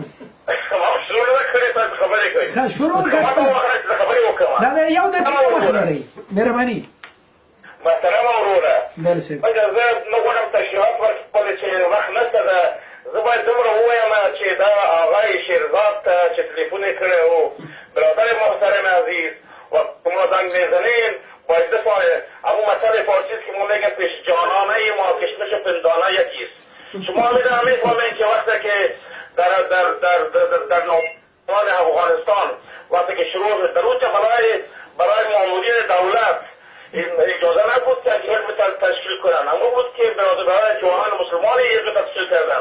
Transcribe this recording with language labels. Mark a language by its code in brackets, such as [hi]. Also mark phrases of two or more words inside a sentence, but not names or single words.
[ps] ما شروع نه کړې تاسو خبرې کوي. ښه شروع کړه. خبرې وکړم. دا یو دقیقه وخت لرئ. مهرباني. محترمه وروره. بله صاحب. مګر زه نه غواړم تشریحات ورکړم چې وخت نشته ده. زه باید دومره ووایم چې دا هغه شیرزاد ته چې تلیفون یې کړی و [fa] برادر محترم عزیز و شما زنگ میزنین باید دفاعه اما مسئله فارسی است که ما میگن پیش جانانه ما کشمش پندانه یکیست. شما میدونم میفهمین که وقتی که در نوبان افغانستان وقتی که شروع در اونجا برای مامورین دولت اجازه نبود که یک تشکیل کنن، اما بود که برادران جوانان مسلمانی یک تشکیل کردن.